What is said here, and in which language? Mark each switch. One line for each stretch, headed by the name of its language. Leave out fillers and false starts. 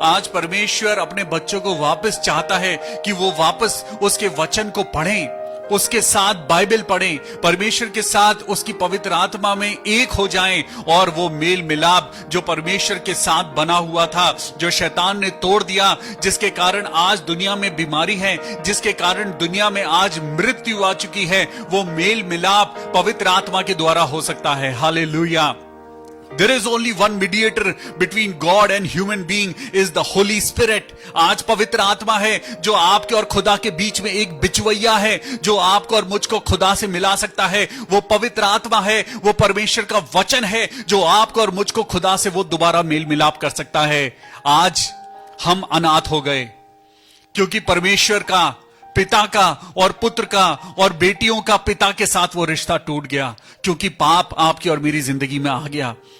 Hindi: आज परमेश्वर अपने बच्चों को वापस चाहता है कि वो वापस उसके वचन को पढ़ें, उसके साथ बाइबल पढ़ें, परमेश्वर के साथ उसकी पवित्र आत्मा में एक हो जाएं और वो मेल मिलाप जो परमेश्वर के साथ बना हुआ था, जो शैतान ने तोड़ दिया, जिसके कारण आज दुनिया में बीमारी है, जिसके कारण दुनिया में आज मृत्यु आ चुकी है, वो मेल मिलाप पवित्र आत्मा के द्वारा हो सकता है। Hallelujah.
English: There is only one mediator between God and human being is the Holy Spirit।
Hindi: आज पवित्र आत्मा है जो आपके और खुदा के बीच में एक बिचवैया है, जो आपको और मुझको खुदा से मिला सकता है। वो पवित्र आत्मा है, वो परमेश्वर का वचन है जो आपको और मुझको खुदा से वो दोबारा मेल मिलाप कर सकता है। आज हम अनाथ हो गए क्योंकि परमेश्वर का, पिता का और पुत्र का और बेटियों का पिता के साथ वो रिश्ता टूट गया, क्योंकि पाप आपकी और मेरी जिंदगी में आ गया।